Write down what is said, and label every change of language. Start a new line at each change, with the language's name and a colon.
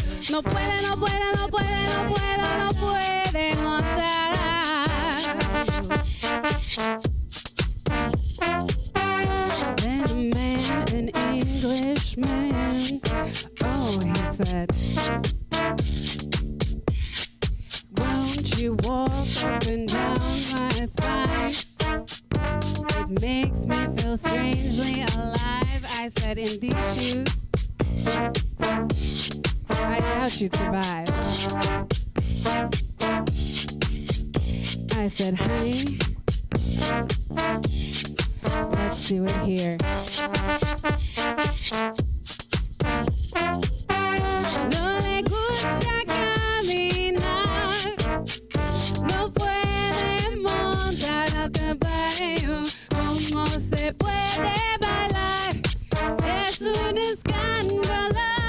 Spanish: No puede, no puede, no puede, no puede, no puede montar.
English: Then a man, an Englishman, oh, he said, won't you walk up and down my spine? It makes me feel strangely alive. I said, in these shoes, I doubt you'd survive. I said, honey, let's do it here.
Spanish: No le gusta caminar, no puede montar al caballo, como se puede bailar. Es un escándalo.